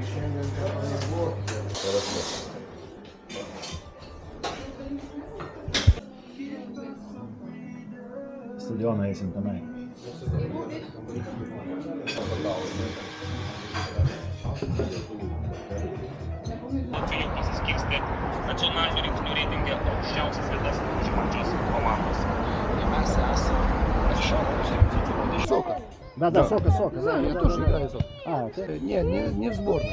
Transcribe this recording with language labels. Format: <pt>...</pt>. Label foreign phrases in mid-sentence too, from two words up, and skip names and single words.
<lt>Stadioną eisim tenai. Jau pasiskirstė nacionalinių rinktinių reitinge aukščiausias vietas užimančios komandos. Mes esame Сока.</lt> <ru>Да, Сока. Да, я тоже играю Сока. А, ты? Не в сборной.</ru>